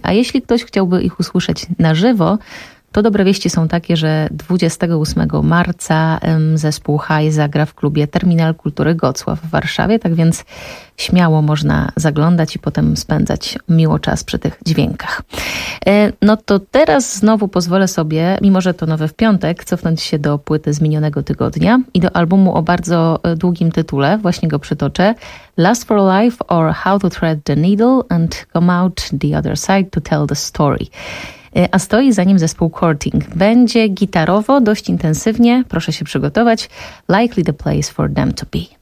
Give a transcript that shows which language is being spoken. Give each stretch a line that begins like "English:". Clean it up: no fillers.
Polish: A jeśli ktoś chciałby ich usłyszeć na żywo, to dobre wieści są takie, że 28 marca zespół Haj zagra w klubie Terminal Kultury Gocław w Warszawie, tak więc śmiało można zaglądać i potem spędzać miło czas przy tych dźwiękach. No to teraz znowu pozwolę sobie, mimo że to nowy w piątek, cofnąć się do płyty z minionego tygodnia i do albumu o bardzo długim tytule, właśnie go przytoczę.
English: Last for Life or How to Thread the Needle and Come Out the Other Side to Tell the Story.
Polish: A stoi za nim zespół Courting. Będzie gitarowo, dość intensywnie, proszę się przygotować.
English: Likely the place for them to be.